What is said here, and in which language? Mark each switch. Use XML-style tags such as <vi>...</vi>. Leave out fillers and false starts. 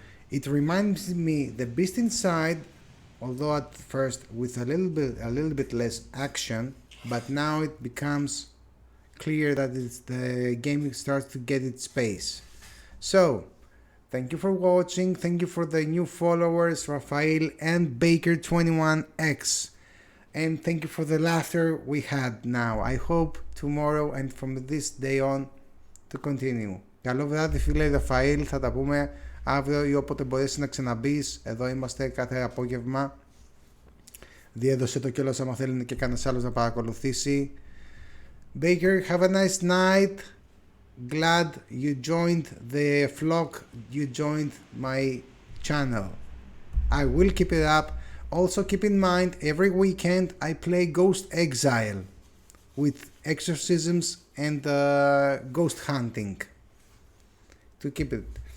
<en>It reminds me the Beast Inside, although at first with a little bit less action, but now it becomes clear that the game starts to get its pace. So, thank you for watching. Thank you for the new followers, Rafael and Baker21X. And thank you for the laughter we had now. I hope tomorrow and from this day on to continue.</en> <el>Καλό βράδυ φίλε Ραφαήλ, θα τα πούμε αύριο ή όποτε μπορέσει να ξαναμπείς. Εδώ είμαστε κάθε απόγευμα. Διέδωσε το κιόλας άμα θέλει και κανένας άλλος να παρακολουθήσει.</el> <en>Baker, have a nice night. Glad you joined the flock. You joined my channel. I will keep it up. Also keep in mind, every weekend I play Ghost Exile with exorcisms and ghost hunting. To keep it.</en>